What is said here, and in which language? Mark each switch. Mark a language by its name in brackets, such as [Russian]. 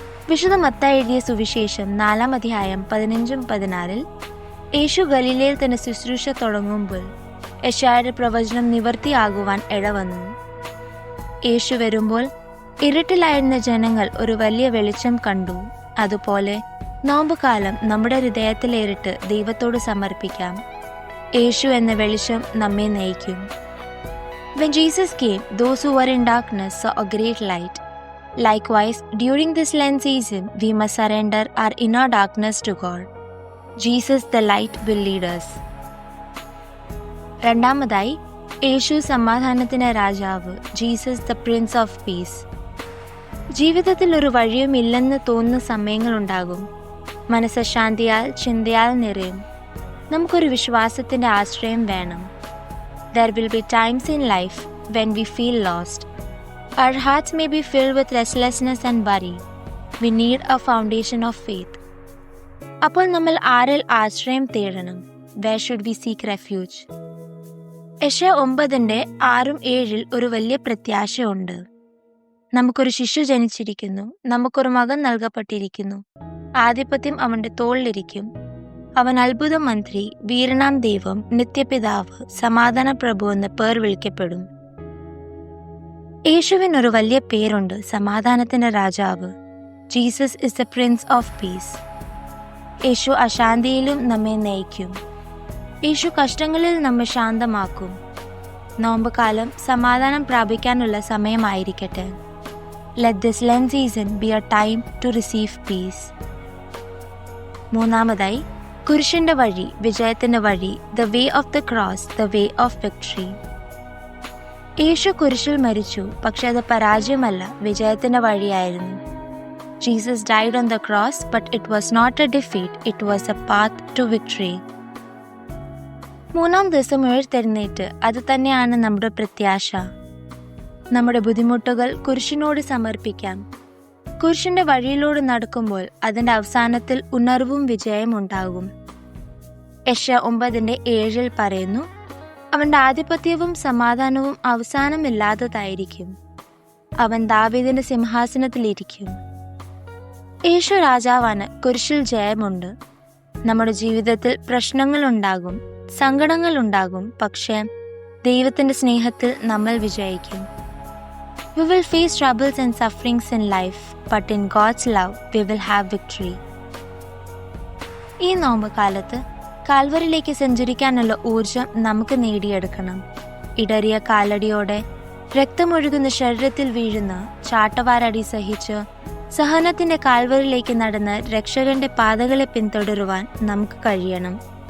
[Malayalam] വിശുദ്ധ മത്തായി എഴുതിയ സുവിശേഷം 4-ാം അധ്യായം 15-16 യേശു ഗലീലയിൽ തന്നെ ശുശ്രൂഷ തുടങ്ങുമ്പോൾ യെശയ്യായുടെ പ്രവചനം നിവർത്തിയാകുവാൻ ഇടവന്നു. യേശു വരുമ്പോൾ ഇരുട്ടിലായിരുന്ന ജനങ്ങൾ ഒരു വലിയ വെളിച്ചം കണ്ടു. അതുപോലെ നോമ്പുകാലം നമ്മുടെ ഹൃദയത്തിലേറിട്ട് ദൈവത്തോട് സമർപ്പിക്കാം. യേശു എന്ന വെളിച്ചം നമ്മെ നയിക്കും. [English] When Jesus came, those who were in darkness saw a great light. Likewise, during this Lent season, we must surrender our inner darkness to God. Jesus, the light, will lead us. [Malayalam] രണ്ടാമതായി, യേശു സമാധാനത്തിന്റെ രാജാവ്, [English] Jesus the prince of peace. [Malayalam] ജീവിതത്തിൽ ഒരു വഴിയും ഇല്ലെന്ന് തോന്നുന്ന സമയങ്ങളുണ്ടാകും. മനസ്സ് ശാന്തിയാൽ ചിന്തയാൽ നിറയും. നമുക്കൊരു വിശ്വാസത്തിന്റെ ആശ്രയം വേണം. [English] There will be times in life when we feel lost. Our hearts may be filled with restlessness and worry. We need a foundation of faith. [Malayalam] അപ്പോൾ നമ്മൾ ആരിൽ ആശ്രയം തേടണം? [English] Where should we seek refuge? [Malayalam] യെശയ്യാ 9:6-7 ഒരു വലിയ പ്രത്യാശയുണ്ട്. നമുക്കൊരു ശിശു ജനിച്ചിരിക്കുന്നു, നമുക്കൊരു മകൻ നൽകപ്പെട്ടിരിക്കുന്നു. ആധിപത്യം അവന്റെ തോളിലിരിക്കും. അവൻ അത്ഭുത മന്ത്രി, വീരനാം ദൈവം, നിത്യപിതാവ്, സമാധാന പ്രഭു എന്ന് പേർ വിളിക്കപ്പെടും. യേശുവിന് ഒരു വലിയ പേരുണ്ട്, സമാധാനത്തിന്റെ രാജാവ്. [English] Jesus is the prince of peace. [Malayalam] യേശു അശാന്തിയിലും നമ്മെ നയിക്കും. യേശു കഷ്ടങ്ങളിൽ നമ്മെ ശാന്തമാക്കും. നോമ്പുകാലം സമാധാനം പ്രാപിക്കാനുള്ള സമയമായിരിക്കട്ടെ. [English] Let this Lent season be a time to receive peace. [Malayalam] മൂന്നാമതായി, കുരിശിന്റെ വഴി, വിജയത്തിന്റെ വഴി, [English] the way of the cross, the way of victory. [Malayalam] യേശു കുരിശിൽ മരിച്ചു, പക്ഷെ അത് പരാജയമല്ല, വിജയത്തിന്റെ വഴിയായിരുന്നു. [English] Jesus died on the cross, but it was not a defeat, it was a path to victory. [Malayalam] 3-ാം ദിവസം ഉയർത്തെഴുന്നേറ്റ്, അത് തന്നെയാണ് നമ്മുടെ പ്രത്യാശ. നമ്മുടെ ബുദ്ധിമുട്ടുകൾ കുരിശിനോട് സമർപ്പിക്കാം. കുരിശിന്റെ വഴിയിലൂടെ നടക്കുമ്പോൾ അതിന്റെ അവസാനത്തിൽ ഉണർവും വിജയം ഉണ്ടാകും. യെശയ്യാ 9:7 പറയുന്നു, അവന്റെ ആധിപത്യവും സമാധാനവും അവസാനമില്ലാത്തതായിരിക്കും. അവൻ ദാവീദിന്റെ സിംഹാസനത്തിലിരിക്കും. യേശു രാജാവാണ്. കുരിശിൽ ജയമുണ്ട്. നമ്മുടെ ജീവിതത്തിൽ പ്രശ്നങ്ങളുണ്ടാകും, സങ്കടങ്ങളുണ്ടാകും, പക്ഷേ ദൈവത്തിന്റെ സ്നേഹത്തിൽ നമ്മൾ വിജയിക്കും. [English] We will face troubles and sufferings in life, but in God's love, we will have victory. [Malayalam] ഈ നോമ്പുകാലത്ത് കാൽവരിയിലേക്ക് സഞ്ചരിക്കാനുള്ള ഊർജം നമുക്ക് നേടിയെടുക്കണം. ഇടറിയ കാലടിയോടെ രക്തമൊഴുകുന്ന ശരീരത്തിൽ വീഴുന്ന ചാട്ടവാറടി സഹിച്ച് സഹനത്തിന്റെ കാൽവരിയിലേക്ക് നടന്ന് രക്ഷകന്റെ പാതകളെ പിന്തുടരുവാൻ നമുക്ക് കഴിയണം.